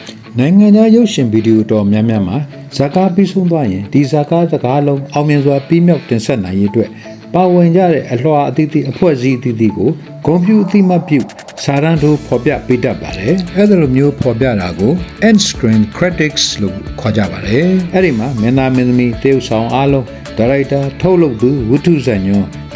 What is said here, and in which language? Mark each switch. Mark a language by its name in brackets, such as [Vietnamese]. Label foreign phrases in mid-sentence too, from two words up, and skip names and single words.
[Burmese] နိုင်ငံခြားရုပ်ရှင်ဗီဒီယိုတော်များများမှာဇာကားပြီးဆုံးသွားရင်ဒီဇာကားစကားလုံးအောင်မြင်စွာပြီးမြောက်တင်ဆက်နိုင်ရေးအတွက်ပါဝင်ကြတဲ့အလွှာအသီးသီးအဖွဲ့အစည်းအသီးသီးကိုဂုဏ်ပြုအသိမှတ်ပြုစာရန်တို့ဖော်ပြပေးတတ်ပါတယ် ။အဲ့ဒါလိုမျိုးဖော်ပြတာကို [English] end screen critics [Burmese] လို့ခေါ်ကြပါတယ်။အဲ့ဒီမှာမင်းသားမင်းသမီးတရုပ်ဆောင်အားလုံးဒါရိုက်တာထုတ်လုပ်သူဝတ္ထုဇာညွှန်းက